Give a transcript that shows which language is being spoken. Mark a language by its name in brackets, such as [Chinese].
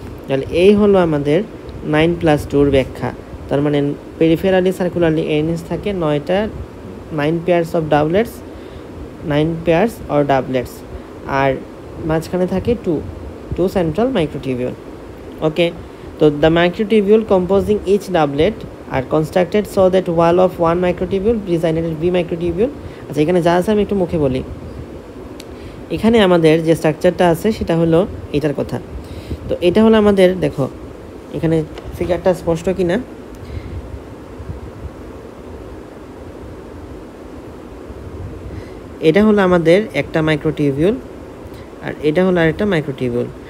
[Bangla] তাহলে এই হলো আমাদের 9+2 ব্যাখ্যা। তার মানে পেরিফেরালি সার্কুলারলি অ্যারেঞ্জ থাকে 9 পেয়ার্স অফ ডাবলেটস, 9 পেয়ার্স অর ডাবলেটস, আর মাঝখানে থাকে 2 সেন্ট্রাল মাইক্রোটিউবিউল। [English] Okay, তো the microtubule composing each doublet are constructed so that wall of one microtubule designated B microtubule। [Bangla] আচ্ছা, এখানে যা আছে আমি একটু মুখে বলি। এখানে আমাদের যে স্ট্রাকচারটা আছে সেটা হলো এটার কথা। তো এটা হলো আমাদের, দেখো এখানে ফিগারটা স্পষ্ট কিনা, এটা হলো আমাদের একটা মাইক্রোটিউবিউল আর এটা হলো আরেকটা মাইক্রোটিউবিউল।